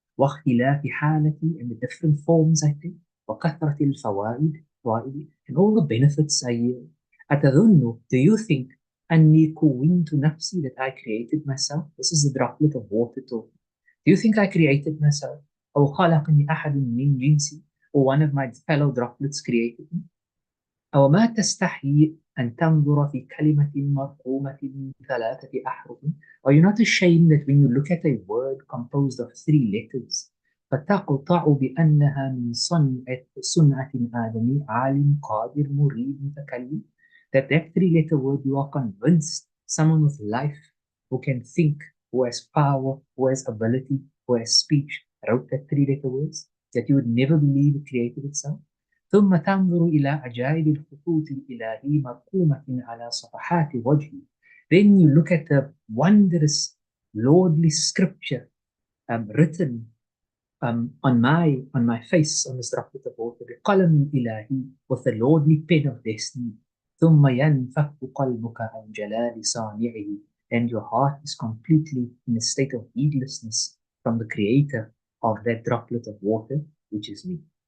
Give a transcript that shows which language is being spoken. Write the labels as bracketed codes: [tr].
[ar] وَاخْتِلَافِ حَالَتِي, [en] and the different forms I take? [ar] وَكَثْرَةِ الْفَوَائِدِ, [en] and all the benefits I yield. [ar] أَتَظُنُّ, [en] do you think, [ar] أَنِّي كُوِّنْتُ نَفْسِي, [en] that I created myself? This is the droplet of water talking. Do you think I created myself? [ar] أو خلقني أحد من جنسي, [en] or one of my fellow droplets created me? [ar] أو ما تستحي أن تنظر في كلمة مرقومة من 3 أحرف? [en] Are you not ashamed that when you look at a word composed of 3 letters, [ar] فتقطع بأنها من صنعة آدمي عالم قادر مريد متكلم, [en] that 3-letter word you are convinced someone with life, who can think, who has power, who has ability, who has speech, wrote that 3-letter words, that you would never believe it created itself? [ar] ثم تنظر إلى عجائب الخطوط الإلهي مرقومة على صفحات وجهي. [en] Then you look at the wondrous, lordly scripture written on my face, on this droplet of water, [ar] بقلم إلهي, [en] with the lordly pen of destiny. [ar] ثم ينفك قلبك عن جلال صانعه, [en] and your heart is completely in a state of heedlessness from the creator of that droplet of water, which is me.